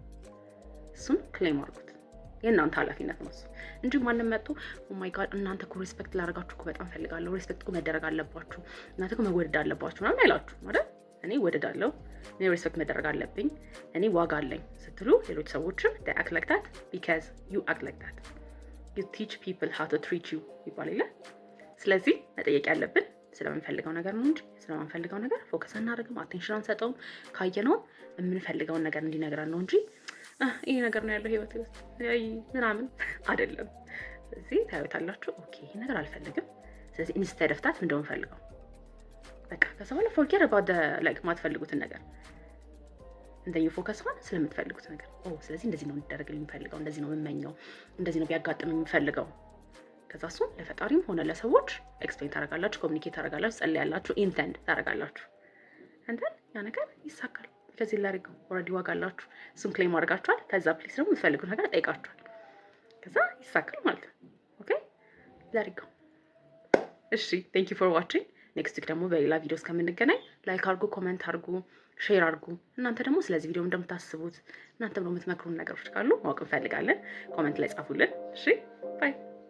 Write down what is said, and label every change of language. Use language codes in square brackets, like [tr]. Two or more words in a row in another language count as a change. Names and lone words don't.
[am] እሱን ክሌም አድርጉት። የእናንተ ኃላፊነት ነው እሱ እንጂ ማንም መጥቶ [en] oh my god [am] እናንተ እኮ ሪስፔክት ላደርጋችሁ እኮ በጣም ፈልጋለሁ፣ ሪስፔክት እኮ መደረግ አለባችሁ፣ እናንተ እኮ መወደድ አለባችሁ ምናምን አይላችሁ ማለት እኔ ወደዳለሁ፣ እኔ ሪስፔክት መደረግ አለብኝ፣ እኔ ዋጋ አለኝ ስትሉ ሌሎች ሰዎችም [en] they act like that because you act like that. You teach people how to treat you [am] ይባላል። ስለዚህ መጠየቅ ያለብን ስለምንፈልገው ነገር ነው እንጂ ስለማንፈልገው ነገር ፎከስ አናደርግም፣ አቴንሽን አንሰጠውም። ካየነው የምንፈልገውን ነገር እንዲነግረን ነው እንጂ ይሄ ነገር ነው ያለው ህይወት ውስጥ ምናምን አይደለም። ስለዚህ ታዩታላችሁ። ኦኬ ይሄ ነገር አልፈልግም። ስለዚህ [en] instead of that [am] ምንድነው የምፈልገው? በቃ ከዛ በኋላ [en] forget about the like [am] ማትፈልጉትን ነገር [en] and then you focus on [am] ስለምትፈልጉት ነገር። ስለዚህ እንደዚህ ነው እንዲደረግልኝ የምፈልገው፣ እንደዚህ ነው የምመኘው፣ እንደዚህ ነው ቢያጋጥመኝ የምፈልገው። ከዛ እሱን ለፈጣሪም ሆነ ለሰዎች ኤክስፕሌን ታደርጋላችሁ፣ ኮሚኒኬት ታደርጋላችሁ፣ ጸልያላችሁ፣ ኢንተንድ ታደርጋላችሁ [en] and then [am] ያ ነገር ይሳካል። ከዚህ ላሪቀው ኦልሬዲ ዋጋ አላችሁ። እሱን ክሌም አድርጋችኋል። ከዛ ፕሊስ ደግሞ የምትፈልጉት ነገር ጠይቃችኋል። ከዛ ይሳካል ማለት ነው። ኦኬ ዛሬ እሺ [en] thank you for watching። next week [am] ደግሞ በሌላ ቪዲዮ እስከምንገናኝ ላይክ አድርጉ፣ ኮመንት አድርጉ፣ ሼር አድርጉ። እናንተ ደግሞ ስለዚህ ቪዲዮ እንደምታስቡት እናንተ ደግሞ የምትመክሩን ነገሮች ካሉ ማወቅ እንፈልጋለን። ኮመንት ላይ ጻፉልን። እሺ ባይ